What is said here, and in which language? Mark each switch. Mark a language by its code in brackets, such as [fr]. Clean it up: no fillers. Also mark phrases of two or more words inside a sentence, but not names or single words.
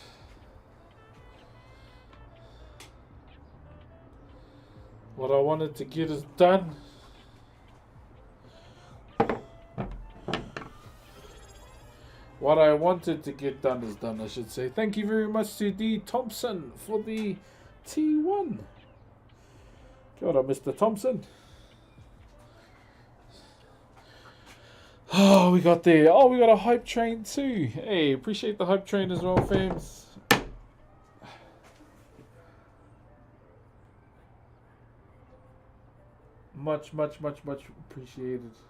[en] What I wanted to get is done. What I wanted to get done is done, I should say. Thank you very much to D. Thompson for the T1. [mi] Kia ora, [en] Mr. Thompson. Oh, we got there. Oh, we got a hype train too. Hey, appreciate the hype train as well, fams. Much, much, much, much appreciated.